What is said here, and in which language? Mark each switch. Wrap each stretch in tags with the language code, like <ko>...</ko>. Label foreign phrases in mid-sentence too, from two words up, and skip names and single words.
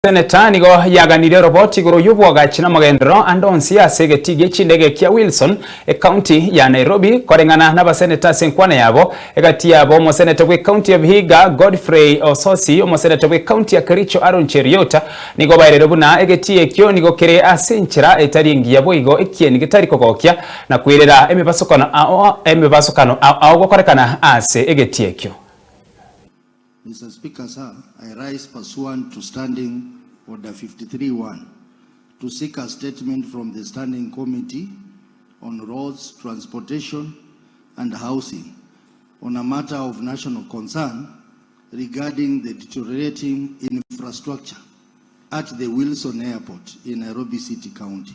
<guz>Seneta nigo yaganire roboti guru y'obwagachi n'amagendero andonsi ase Egetii chindege kia Wilson county ya Nairobi korengana n'abaseneta senkwana yabo egati yabo omoseneta we county ya Vihiga Godfrey Ososi omoseneta we county ya Kericho Aaron Cheriota nigo bairero buna Egetii EKIO nigo kere asenchira etaringi yabo igo ekieni gitari kogokia na kwirera emibasokano ao gokorekana ase Egetii EKIO.</guz> <en>Mr. Speaker, sir, I rise pursuant to Standing Order 53-1 to seek a statement from the Standing Committee on Roads, Transportation and Housing on a matter of national concern regarding the deteriorating infrastructure at the Wilson Airport in Nairobi City County.</en>